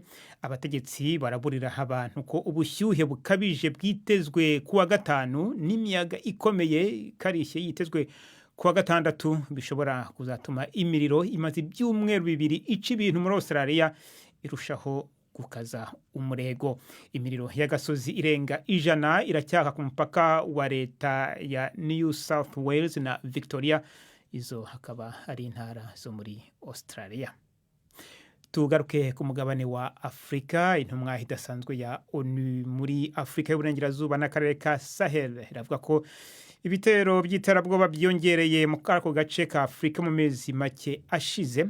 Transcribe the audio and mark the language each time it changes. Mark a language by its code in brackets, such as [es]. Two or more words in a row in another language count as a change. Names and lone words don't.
[rw] Abategetsi baraburira abantu ko ubushyuhe bukabije bwitezwe kuwa gatanu n'imiyaga ikomeye karishye yitezwe kuwa gatandatu bishobora kuzatuma imiriro imaze ibyumweru bibiri ica ibintu muri Australia irushaho gukaza umurego. Imiriro y'agasozi irenga 100 iracyaka ku mupaka wa leta ya New South Wales na Victoria, izo hakaba ari intara zo muri Australia. Tugaruke ku mugabane wa Afrika. Intumwa idasanzwe ya ONU muri Afrika y'uburengerazuba n'akarere ka Sahel iravuga ko ibitero by'iterabwoba byongereye mu kako gace ka Afrika mu mezi make ashize.